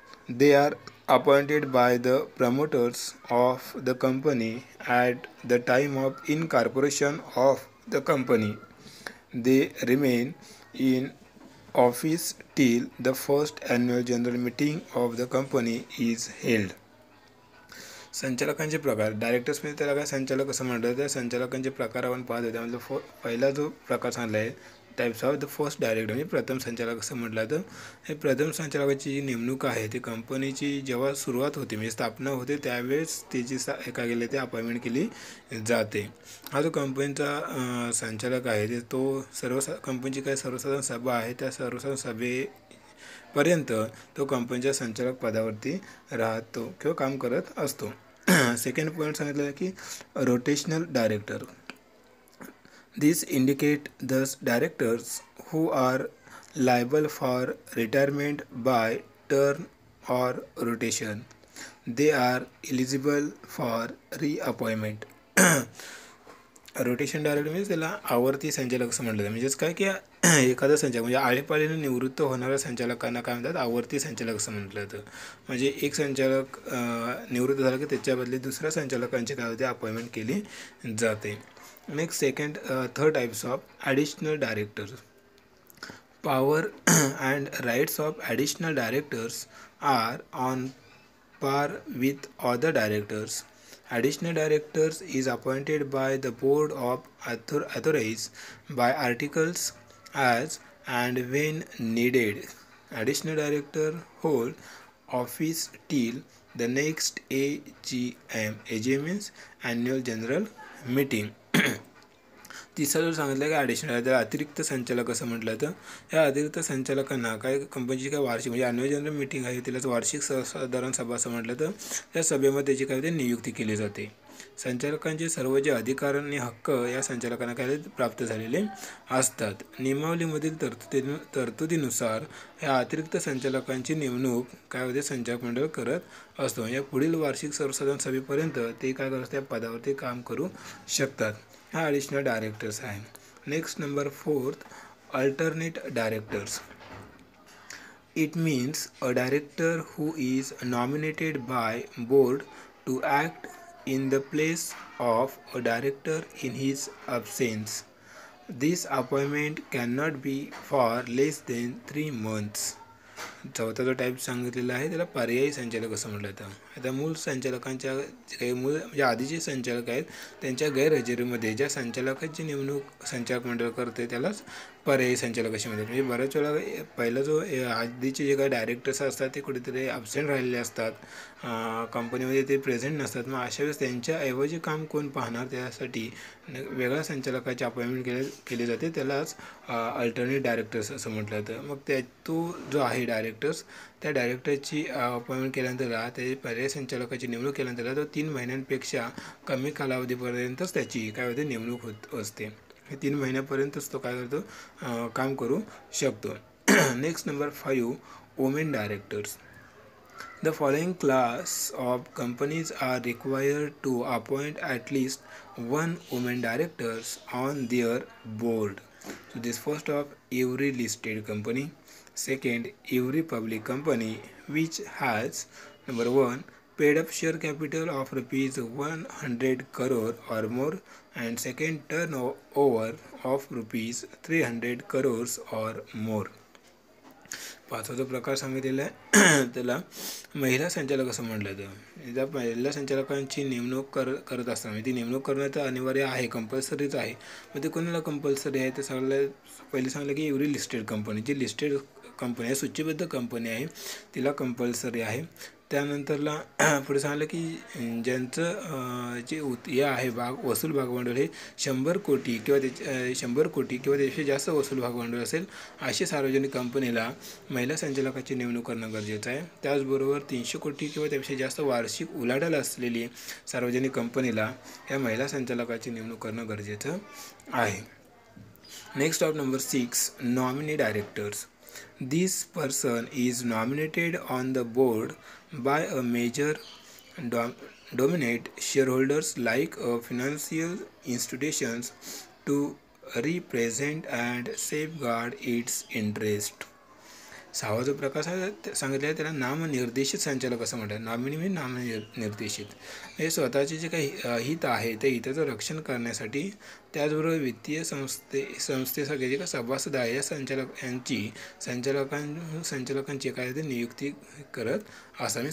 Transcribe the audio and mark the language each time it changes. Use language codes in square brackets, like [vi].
[en] They are appointed by the promoters of the company at the time of incorporation of the company. They remain in office till the first annual general meeting of the company is held. [mr] संचालकांचे प्रकार डायरेक्टर्समध्ये त्याला काय संचालक असं म्हटलं तर संचालकांचे प्रकार आपण पाहतो त्यामध्ये पहिला जो प्रकार सांगला आहे [en] types of the first director [mr] म्हणजे प्रथम संचालक असं म्हटलं तर हे प्रथम संचालकाची जी नेमणूक आहे ती कंपनीची जेव्हा सुरुवात होते म्हणजे स्थापना होते त्यावेळेस त्याची एका गेले ते अपॉइंटमेंट केली जाते. हा जो कंपनीचा संचालक आहे ते तो कंपनीची काय सर्वसाधारण सभा आहे त्या सर्वसाधारण सभेपर्यंत तो कंपनीच्या संचालक पदावरती राहतो किंवा काम करत असतो. [en] second point [mr] सांगितलेलं की [en] Rotational director. These indicate those directors who are liable for retirement by turn or rotation. They are eligible for reappointment. [mr] Rotation director म्हणजे त्याला आवर्ती संचालक असं म्हटलं जातं. म्हणजेच काय की एखादा संचालक म्हणजे आळेपाळीने निवृत्त होणाऱ्या संचालकांना काय म्हणतात आवर्ती संचालक असं म्हटलं जातं. म्हणजे एक संचालक निवृत्त झाला की त्याच्या बदली दुसऱ्या संचालकांची काय होते अपॉइंटमेंट केली जाते. [en] Next, third types of additional directors. Power and rights of additional directors are on par with other directors. Additional directors is appointed by the board of authorized by articles as and when needed. Additional director hold office till the next AGM. AGM means annual general meeting. [mr] तिसरा जो सांगितलं की additional त्याला अतिरिक्त संचालक असं म्हटलं तर या अतिरिक्त संचालकांना काय कंपनीची काय वार्षिक म्हणजे ॲन्युअल जनरल मीटिंग आहे तिलाच वार्षिक सर्वसाधारण सभा असं म्हटलं तर त्या सभेमध्ये त्याची काय ते नियुक्ती केली जाते. संचालकांचे सर्व जे अधिकार आणि हक्क या संचालकांना काय प्राप्त झालेले असतात. नियमावलीमधील तरतुदीनुसार या अतिरिक्त संचालकांची नेमणूक काय होते संचालक मंडळ करत असतो. या पुढील वार्षिक सर्वसाधारण सभेपर्यंत ते काय करत त्या पदावरती काम करू शकतात. हा ॲडिशनल डायरेक्टर्स आहे. [en] Next number fourth alternate directors. It means a director who is nominated by board to act in the place of a director in his absence. This appointment cannot be for less than 3 months. [mr] चौथा जो type सांगितलेला आहे त्याला पर्यायी संचालक असं म्हटलं जातं. आता मूळ संचालकांच्या काही म्हणजे आधीचे संचालक आहेत त्यांच्या गैरहजेरीमध्ये ज्या संचालकाची नेमणूक संचालक मंडळ करते त्यालाच पर्यायी संचालक असे म्हणतात. म्हणजे बऱ्याच वेळा पहिला जो आधीचे जे काही डायरेक्टर्स असतात ते कुठेतरी ॲब्सेंट राहिलेले असतात कंपनीमध्ये ते प्रेझेंट नसतात. मग अशा वेळेस त्यांच्याऐवजी काम कोण पाहणार त्यासाठी वेगळ्या संचालकाची अपॉइंटमेंट केली जाते त्यालाच अल्टरनेट डायरेक्टर्स असं म्हटलं जातं. मग तो जो आहे डायरेक्टर्स त्या डायरेक्टरची अपॉइंटमेंट केल्यानंतर ते पर्यायी संचालकाची नेमणूक केल्यानंतर तो 3 महिन्यांपेक्षा कमी कालावधीपर्यंतच त्याची काय होते नेमणूक होत असते. हे 3 महिन्यापर्यंतच तो काय करतो काम करू शकतो. [en] Next number 5 women directors. The following class of companies are required to appoint at least one woman directors on their board. So this first of every listed company. Second, every public company which has number 1 paid up share capital of rupees 100 crore or more, and second, turnover of rupees 300 crores or more. [mr] पाचवा जो प्रकार सांगितलेला आहे त्याला महिला संचालक असं म्हटलं जातं. त्या महिला संचालकांची नेमणूक करत असताना ती नेमणूक करणं तर अनिवार्य आहे कंपल्सरीच आहे. मग ते कोणाला कंपल्सरी आहे ते पहिले सांगलं की एवढी लिस्टेड कंपनी जी लिस्टेड कंपनी आहे सूचीबद्ध कंपनी आहे तिला कंपल्सरी आहे. त्यानंतरला पुढे सांगितलं की ज्यांचं जे हे आहे वसूल भागभांडवल हे 100 कोटी किंवा 100 कोटी किंवा त्यापेक्षा जास्त वसूल भागभांडवल असेल अशी सार्वजनिक कंपनीला महिला संचालकाची नेमणूक करणं गरजेचं आहे. त्याचबरोबर 300 कोटी किंवा त्यापेक्षा जास्त वार्षिक उलाढाल असलेली सार्वजनिक कंपनीला या महिला संचालकाची नेमणूक करणं गरजेचं आहे. [en] Next of number 6 nominee directors. This person is nominated on the board by a major dominate shareholders like financial institutions to represent and safeguard its interest. [mr] सहावा जो प्रकार सांगितला आहे त्याला नामनिर्देशित संचालक असं म्हणतात. नॉमिनी म्हणजे नामनिर्देशित, हे स्वतःचे जे काही हित आहे त्या हिताचं रक्षण करण्यासाठी, त्याचबरोबर वित्तीय संस्थेसाठी जे काही सभासद आहे या यांची संचालकांची काय ते नियुक्ती करत असावी.